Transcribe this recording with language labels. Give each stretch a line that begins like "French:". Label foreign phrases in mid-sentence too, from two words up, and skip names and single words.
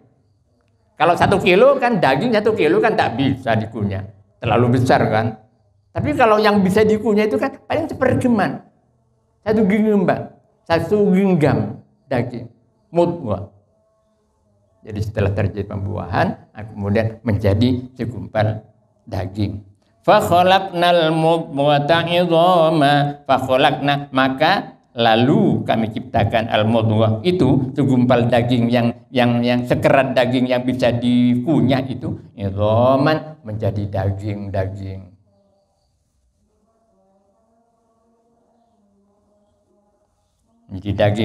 Indonesian: Kalau 1 kilo kan daging 1 kilo kan tak bisa dikunyah, terlalu besar kan. Tapi kalau yang bisa dikunyah itu kan paling sepergeman, 1 genggam daging, mudghah. Jadi setelah terjadi pembuahan, kemudian menjadi segumpal daging.
Arabic: Fakholaknal mudghata idhama, fakholakna,
Indonesian: maka lalu kami ciptakan al mudghah itu segumpal daging yang sekerat daging yang bisa dikunyah itu, idhaman, menjadi daging-daging. Menjadi daging.